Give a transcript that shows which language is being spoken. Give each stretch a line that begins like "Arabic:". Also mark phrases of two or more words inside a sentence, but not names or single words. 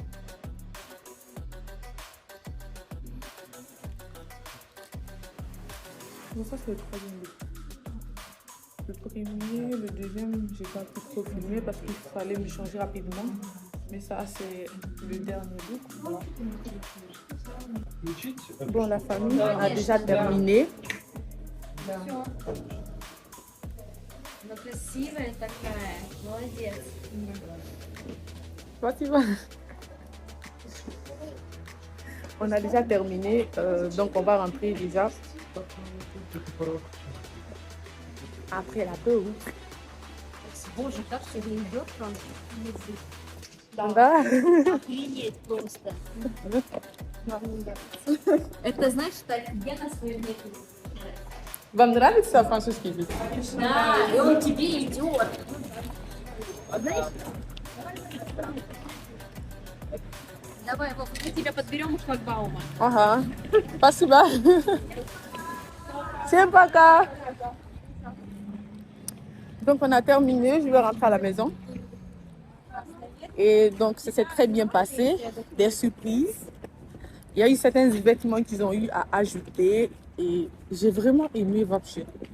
French: Bon, ça, c'est le troisième look. Le premier, le deuxième, j'ai pas pu trop filmer parce qu'il fallait me changer rapidement. Mais ça, c'est le dernier look. Voilà. Bon, la famille a déjà terminé.
Russian: Ну, красивая такая, молодец.
French: On a déjà terminé, donc on va rentrer déjà après la pause.
Russian: Боже, как все идет вам. Да. Охренеть просто. Это значит, офигенно свою методу. Вам нравится французский язык? Да, и он тебе идет. Знаешь? Давай, Вов, мы тебя подберем у шлагбаума. Ага. Спасибо. Всем пока.
French: Donc on a terminé, je vais rentrer à la maison. Et donc ça s'est très bien passé, des surprises. Il y a eu certains vêtements qu'ils ont eu à ajouter et j'ai vraiment aimé вообще.